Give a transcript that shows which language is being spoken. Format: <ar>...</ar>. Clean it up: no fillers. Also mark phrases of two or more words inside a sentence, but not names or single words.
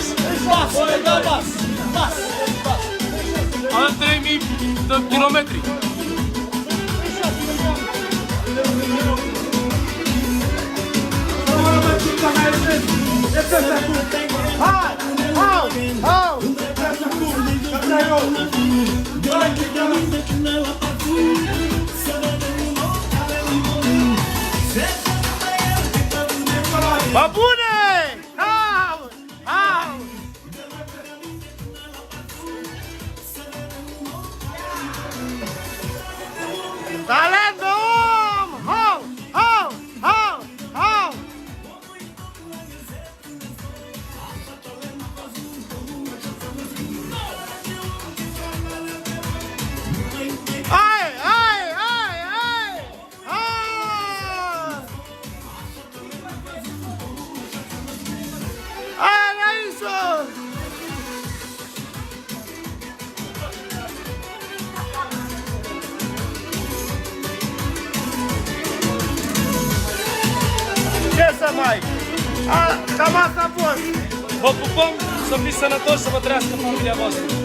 <ro>Bas, da, bas. Bas. Avem 3000 de kilometri. Hai! Hau! Hau! Bă bune! Hau! Hau! Talent de om! Hau! Hau! Hau! Hau! Ai! Ai! Ai! Ai! Ai! Ai, Raíso! Ce să mai? Cam asta a fost. Vă pupăm, să fiți sănătoși, să vă trăiască familia voastră.</ro>